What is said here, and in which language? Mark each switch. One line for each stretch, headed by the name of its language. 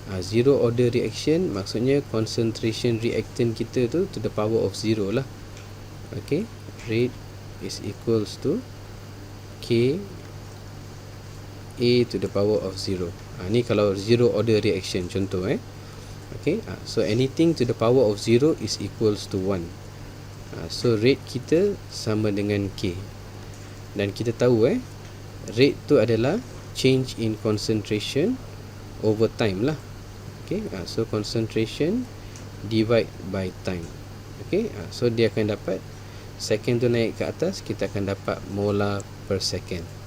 English: Zero order reaction maksudnya concentration reactant kita tu to the power of 0 lah. Okay, rate is equals to K A to the power of 0.
Malay: Ni kalau
English: zero order reaction contoh Okay, so anything to the power of 0 is equals to 1.
Malay: So rate kita sama dengan K. Dan kita tahu rate tu adalah
English: change in concentration over time
Malay: lah.
English: Okay, so concentration divide by time.
Malay: Okay, so dia akan dapat second tu naik ke atas, kita akan dapat molar per second.